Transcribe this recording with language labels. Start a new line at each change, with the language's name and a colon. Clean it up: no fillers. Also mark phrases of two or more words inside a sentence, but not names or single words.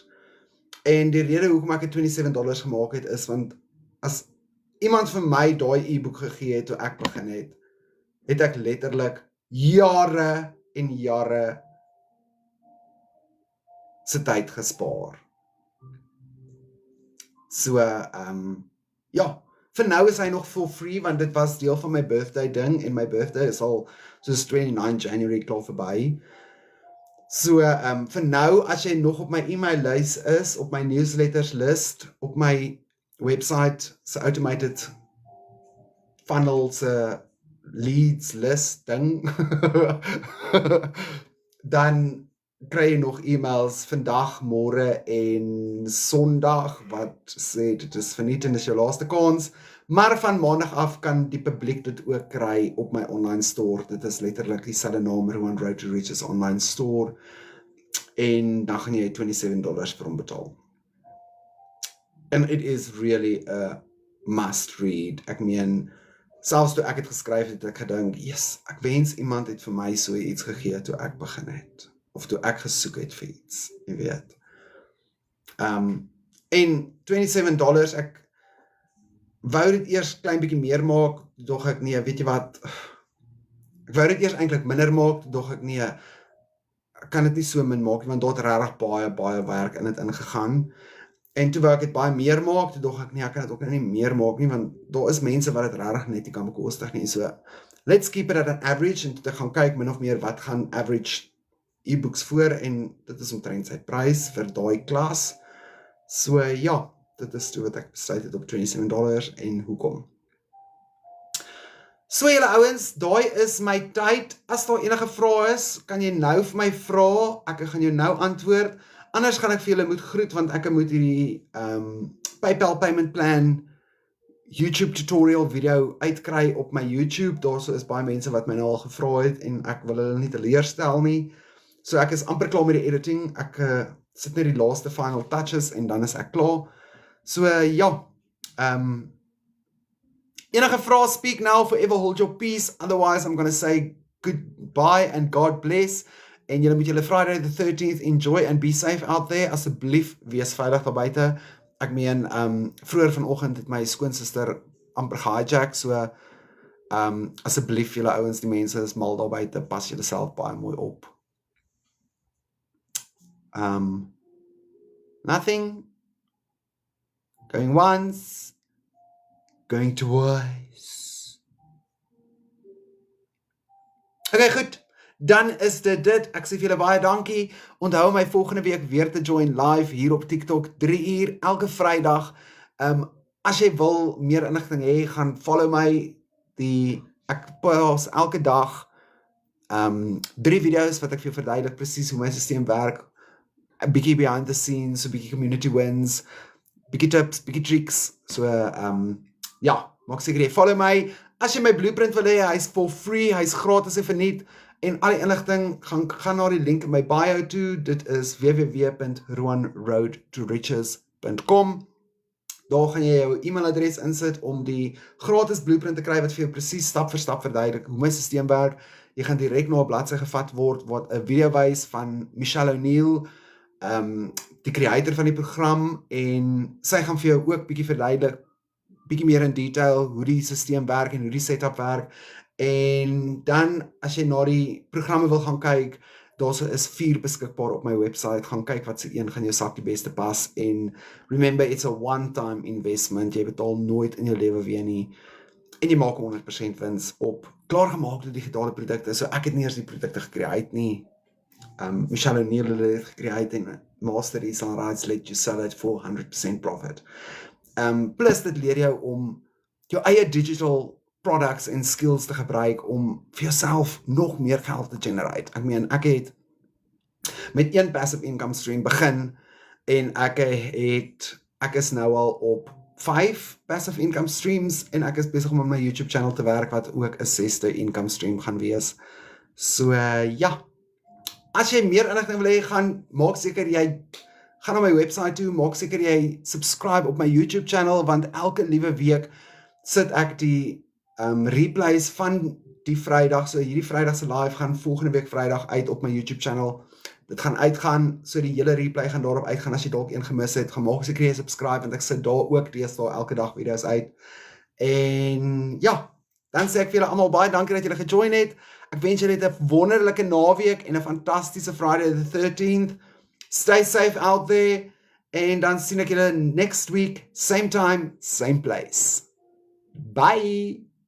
Afrikaans: En die rede hoekom ek het $27 gemaak het, is want as iemand vir my daai e-boek gegee het toe ek begin het, het ek letterlik jare en jare se tyd gespaar. So, ja, vir nou is hy nog
English: for free,
Afrikaans: want dit was deel van my birthday ding, en my birthday is al soos 29 January klaar verby. So, vir nou, as jy nog op my e-mail lys is, op my
English: newsletters list,
Afrikaans: op my website, se
English: automated funnel,
Afrikaans: se
English: leads list
Afrikaans: ding, dan kry jy nog e-mails vandag, môre en Sondag wat sê dit is verniet en dis jou laaste kans, maar van maandag af kan die publiek dit ook kry op my
English: online store.
Afrikaans: Dit is letterlik dieselfde naam, Rowan Road to Riches online store, en dan gaan jy $27 vir hom betaal.
English: And it is really a must read.
Afrikaans: Ek meen, selfs toe ek het geskryf het, ek gedink, yes, ek wens iemand het vir my so iets gegee toe ek begin het, of toe ek gesoek het vir iets, jy weet. En $27, ek wou dit eers klein bietjie meer maak, dog ek nee, weet jy wat, ek wou dit eers eintlik minder maak, dog ek nee, ek kan dit nie so min maak, want daar het regtig baie werk in dit ingegaan. En toe wou ek dit baie meer maak, toe dog ek nee, ek kan dit ook nie meer maak nie, want daar is mense wat dit regtig net nie kan bekostig nie.
English: So, let's keep it at an average,
Afrikaans: en toe gaan kyk min of meer wat gaan
English: average e-books
Afrikaans: voor, en dit is omtrent sy prys vir daai klas. So ja, dit is toe wat ek besluit het op $27 en hoekom. So julle ouens, daai is my tyd. As daar enige vrae is, kan jy nou vir my vra, ek gaan jou nou antwoord. Anders gaan ek vir julle moet groet want ek moet hierdie
English: PayPal payment plan YouTube tutorial video
Afrikaans: uitkry op my YouTube. Daarso is baie mense wat my nou al gevra het en ek wil hulle nie teleurstel nie. So ek is amper klaar met die editing. Ek sit net die laaste
English: final touches
Afrikaans: en dan is ek klaar. So ja, enige vrae,
English: speak now, forever hold your peace. Otherwise I'm going to say goodbye and God bless.
Afrikaans: En julle moet julle
English: Friday the 13th enjoy and be safe out there.
Afrikaans: Asseblief wees veilig daar buite. Ek meen, vroeër vanoggend het my skoonsister amper gehijack, so asseblief julle ouens, die mense is mal daar buite, pas julle self baie mooi op.
English: Nothing. Going once. Going twice.
Afrikaans: Okay, goed. Dan is dit. Ek sê vir julle baie dankie. Onthou my volgende week weer te join live hier op TikTok 3 uur elke Vrydag. As jy wil meer inligting hê, gaan follow my. Ek post elke dag 3 video's wat ek vir jou verduidelik presies hoe my stelsel werk. 'n bietjie
English: behind the scenes,
Afrikaans: 'n bietjie
English: community wins,
Afrikaans: bietjie tips, bietjie tricks. So ja, maak seker jy follow my. As jy my blueprint wil hê, hy's
English: for free,
Afrikaans: hy's gratis en verniet. En al die inligting, gaan na die link in my bio toe. Dit is www.roanroadtoriches.com. Daar gaan jy jou e-mailadres insit om die gratis blueprint te kry wat vir jou presies stap vir stap verduidelik hoe my stelsel werk. Jy gaan direk na 'n bladsy gevat word wat 'n video wys van Michelle O'Neill, die creator van die program, en sy gaan vir jou ook bietjie verduidelik, bietjie meer in detail hoe die stelsel werk en hoe die setup werk. En dan as jy na die programme wil gaan kyk, daar is 4 beskikbaar op my website. Gaan kyk wat se een gaan jou sak die beste pas.
English: En remember, it's a one-time investment.
Afrikaans: Jy betaal nooit in jou lewe weer nie. En jy maak 100% wins op klaargemaakte digitale produkte. So ek het nie eers die produkte gecreate nie.
English: Michelle O'Neill
Afrikaans: het dit gecreate en
English: Master Resale Rights let you sell it for 100% profit.
Afrikaans: Plus dit leer jou om jou eie
English: digital products
Afrikaans: en skills te gebruik om vir jouself nog meer geld te generate. Ek meen, ek het met 1
English: passive income stream
Afrikaans: begin en ek is nou al op 5
English: passive income streams
Afrikaans: en ek is besig om op my YouTube channel te werk wat ook 'n 6de
English: income stream
Afrikaans: gaan wees. So ja, as jy meer inligting wil hê, maak seker jy gaan na my website toe, maak seker jy subscribe op my YouTube channel, want elke liewe week sit ek die replays van die Vrydag, so hierdie Vrydag se live gaan volgende week Vrydag uit op my YouTube channel. Dit gaan uitgaan, so die hele replay gaan daarop uitgaan. As jy dalk een gemis het, gaan maak seker jy subscribe, want ek sit daar ook deesdae elke dag video's uit. En ja, dan sê ek vir julle almal baie dankie dat julle gejoin het. Ek wens julle 'n wonderlike naweek en 'n fantastiese Friday the 13th.
English: Stay safe out there,
Afrikaans: en dan sien ek julle
English: next week, same time, same place. Bye!